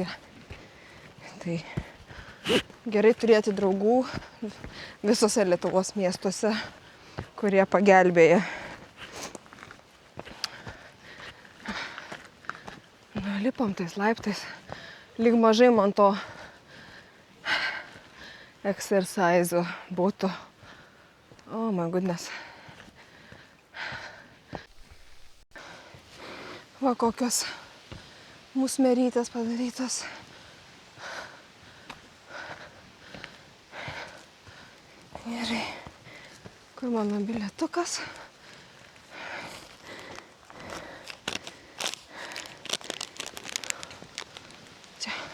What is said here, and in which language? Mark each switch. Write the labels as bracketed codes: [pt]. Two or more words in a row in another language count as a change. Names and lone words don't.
[lt] Tai gerai turėti draugų visose Lietuvos miestuose, kurie pagelbėja. Lipam tais laiptais. Lyg mažai man to exercise'o būtų. [en] Oh my goodness. [lt] Va kokios musmerytės padarytos. Gerai. Kur mano bilietukas? Čia.